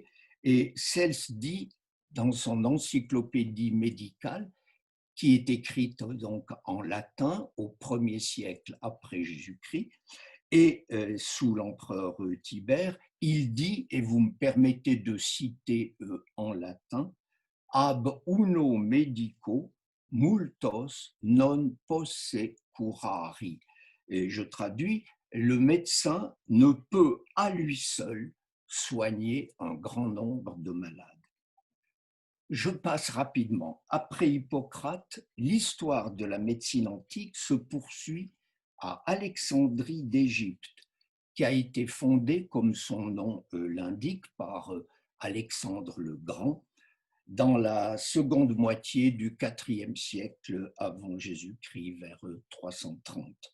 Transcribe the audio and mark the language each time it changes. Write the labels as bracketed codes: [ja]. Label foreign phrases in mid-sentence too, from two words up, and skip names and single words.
[fr] Et Cels dit dans son encyclopédie médicale, qui est écrite donc en latin au 1er siècle après Jésus-Christ, et sous l'empereur Tibère, il dit, et vous me permettez de citer en latin, [la] ab uno medico multos non posse curari. [fr] Et je traduis, le médecin ne peut à lui seul soigner un grand nombre de malades. Je passe rapidement. Après Hippocrate, l'histoire de la médecine antique se poursuit à Alexandrie d'Égypte, qui a été fondée, comme son nom l'indique, par Alexandre le Grand, dans la seconde moitié du IVe siècle avant Jésus-Christ, vers 330.